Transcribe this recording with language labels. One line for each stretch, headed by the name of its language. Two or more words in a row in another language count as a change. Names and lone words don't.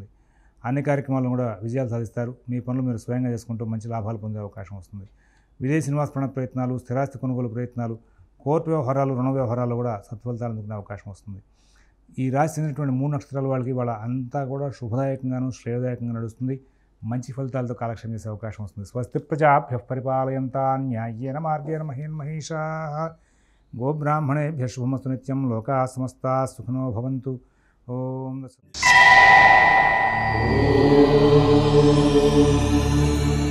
Telugu: అన్ని కార్యక్రమాలను కూడా విజయాలు సాధిస్తారు. మీ పనులు మీరు స్వయంగా చేసుకుంటూ మంచి లాభాలు పొందే అవకాశం వస్తుంది. విదేశీ నివాస ప్రయత్నాలు, స్థిరాస్తి కొనుగోలు ప్రయత్నాలు, కోర్టు వ్యవహారాలు, రుణ వ్యవహారాలు కూడా సత్ఫలితాలు అందుకునే అవకాశం వస్తుంది. ఈ రాశి చెందినటువంటి 3 నక్షత్రాల వాళ్ళకి వాళ్ళ అంతా కూడా శుభదాయకంగాను శ్రేయదాయకంగా నడుస్తుంది. మంచి ఫలితాలతో కాలక్షేపం చేసే అవకాశం వస్తుంది.
Sanskrit: స్వస్తి ప్రజాభ్యః పరిపాలయంతాం న్యాయేన మార్గేణ మహీన్మహీషాః గోబ్రాహ్మణేభ్యః శుభమస్తు నిత్యం. లోకాః సమస్తాః సుఖినో భవంతు. ఓం